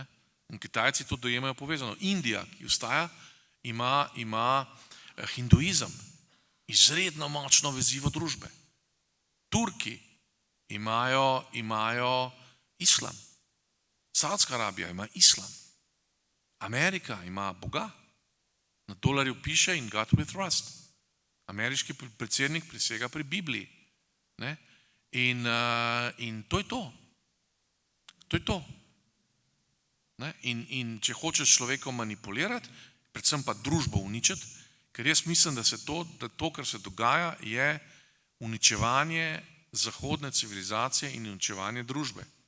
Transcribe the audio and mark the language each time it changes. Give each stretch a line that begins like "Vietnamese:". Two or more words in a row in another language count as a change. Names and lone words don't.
Slovenian: In Kitajci to dojemajo povezano. Indija, ki ostaja, ima hinduizem, izredno močno vezivo družbe. Turki imajo islam. Saudska Arabija ima islam. Amerika ima Boga. Na dolarju piše
English: in God we trust.
Slovenian: Ameriški predsednik prisega pri Bibliji. Ne? In to je to. To je to. Ne? In če hočeš človekom manipulirati, predvsem pa družbo uničiti, ker jaz mislim, da to, kar se dogaja, je uničevanje zahodne civilizacije in uničevanje družbe.